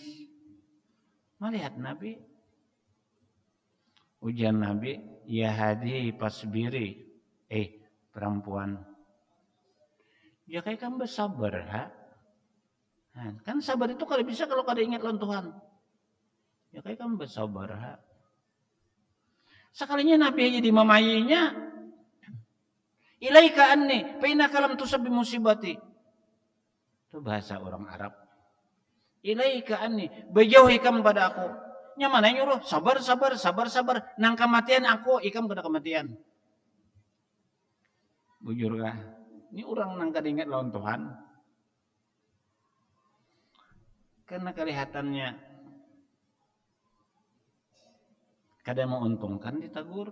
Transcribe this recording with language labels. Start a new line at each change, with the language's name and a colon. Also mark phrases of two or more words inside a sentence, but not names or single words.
Banjar: Melihat Nabi, ujian Nabi,
Arabic: ya hadi pasbiri,
Banjar: perempuan, ya kayak kamu bersabar, ha? Kan sabar itu kalau bisa kalau kada ingat lawan Tuhan. Ya kayak kamu bersabar, ha? Sekalinya Nabi aja dimamayinya,
Arabic: ilaika anni, fa innaka lam tusab bi musibati.
Banjar: Itu bahasa orang Arab.
Arabic: Ilaika anni,
Banjar: berjauh ikam pada aku. Nya mana nyuruh sabar. Nang kematian aku, ikam kada kematian. Bujur kah? Ini orang nang kada ingat lawan Tuhan. Karena kelihatannya kada menguntungkan ditagur.